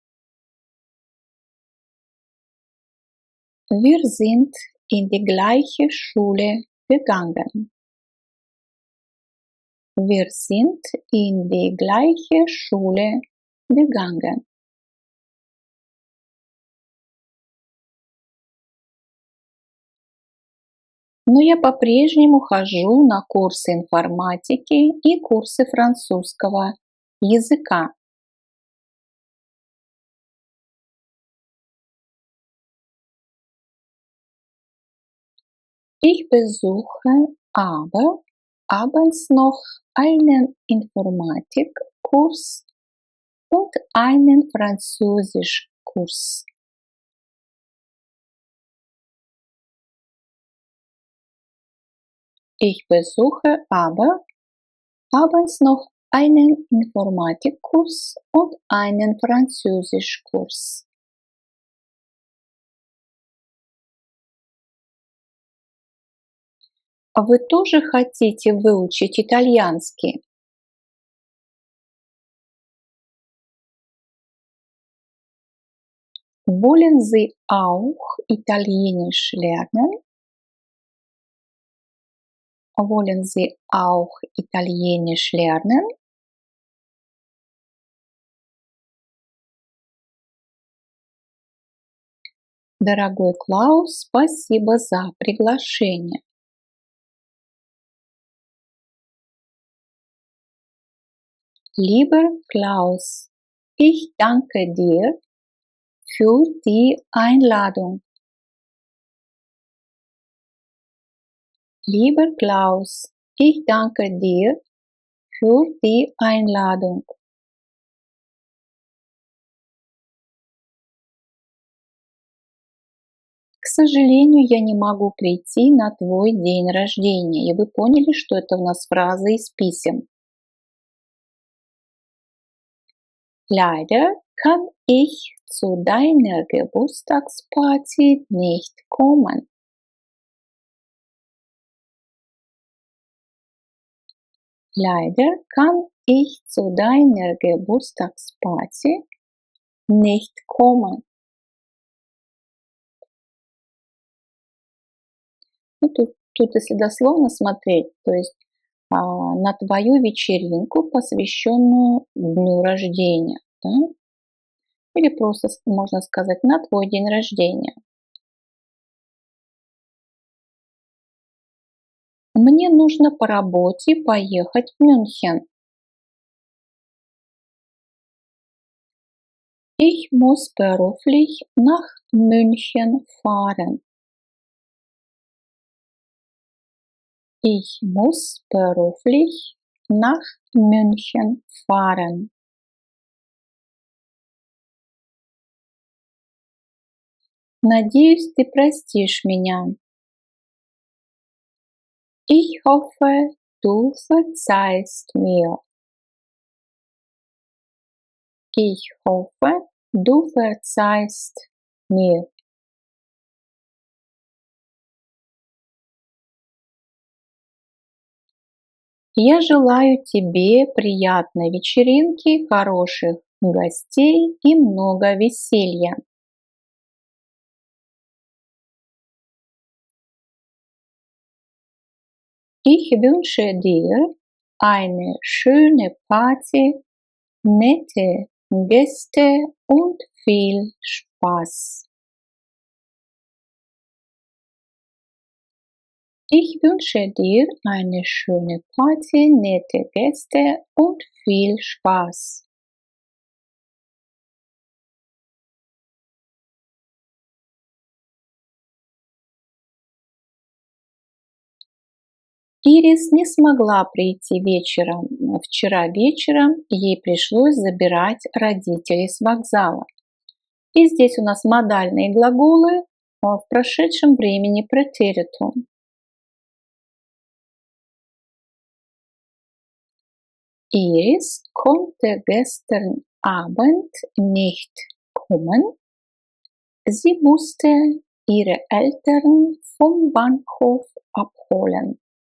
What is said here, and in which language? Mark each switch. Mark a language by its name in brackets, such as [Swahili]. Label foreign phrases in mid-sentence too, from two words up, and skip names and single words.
[German] Wir sind in die gleiche Schule gegangen. Wir sind in die gleiche Schule gegangen. [Russian] Но я по-прежнему хожу на курсы информатики и курсы французского языка. [German] Ich besuche aber abends noch einen Informatikkurs und einen Französischkurs. Ich besuche aber abends noch einen Informatikkurs und einen Französischkurs. [Russian] А вы тоже хотите выучить итальянский? [German] Wollen Sie auch Italienisch lernen? Wollen Sie auch Italienisch lernen? [Russian] Дорогой Клаус, спасибо за приглашение. [German] Lieber Klaus, ich danke dir für die Einladung. Lieber Klaus, ich danke dir für die Einladung. [Russian] К сожалению, я не могу прийти на твой день рождения. И вы поняли, что это у нас фраза из писем. [German] Leider kann ich zu deiner Geburtstagsparty nicht kommen. Leider kann ich zu deiner Geburtstagsparty nicht kommen. [Russian] Ну, тут если дословно смотреть, то есть на твою вечеринку, посвященную дню рождения. Да? Или просто можно сказать на твой день рождения. Мне нужно по работе поехать в Мюнхен. [German] Ich muss beruflich nach München fahren. Ich muss beruflich nach München fahren. [Russian] Надеюсь, ты простишь меня. [German] Ich hoffe, du verzeihst mir. Ich hoffe, du verzeihst mir. [Russian] Я желаю тебе приятной вечеринки, хороших гостей и много веселья. [German] Ich wünsche dir eine schöne Party, nette Gäste und viel Spaß. Ich wünsche dir eine schöne Party, nette Gäste und viel Spaß. [Russian] Ирис не смогла прийти вечером. Вчера вечером ей пришлось забирать родителей с вокзала. И здесь у нас модальные глаголы в прошедшем времени претеритум. [German] Iris konnte gestern Abend nicht kommen. Sie musste ihre Eltern vom Bahnhof abholen.